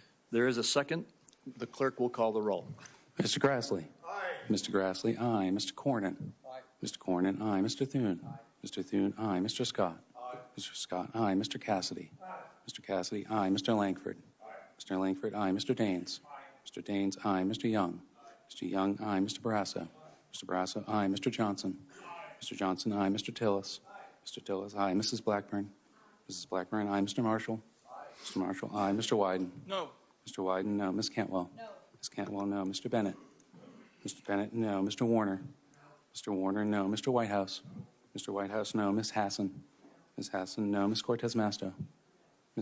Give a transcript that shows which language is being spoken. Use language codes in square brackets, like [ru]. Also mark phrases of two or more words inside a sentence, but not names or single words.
[en] There is a second. The clerk will call the roll. Mr. Grassley. Aye. Mr. Grassley, aye. Mr. Cornyn. Aye. Mr. Cornyn, aye. Mr. Thune. Aye. Mr. Thune, aye. Mr. Scott. Aye. Mr. Scott, aye. Mr. Cassidy. Aye. Mr. Cassidy, aye. Mr. Langford. Aye. Mr. Langford, aye. Mr. Daines. Aye. Mr. Daines, aye. Mr. Young. Mr. Young, aye. Mr. Barrasso. Mr. Barrasso, aye. Mr. Johnson. Mr. Johnson, aye. Mr. Tillis. Mr. Tillis, aye. Mrs. Blackburn. Mrs. Blackburn, aye. Mr. Marshall. Mr. Marshall, aye. Mr. Wyden. No. Mr. Wyden, no. Ms. Cantwell. No. Ms. Cantwell, no. Mr. Bennett. Mr. Bennett, no. Mr. Warner. Mr. Warner, no. Mr. Whitehouse. Mr. Whitehouse, no. Ms. Hassan. Ms. Hassan, no. Ms. Cortez Masto. Ms.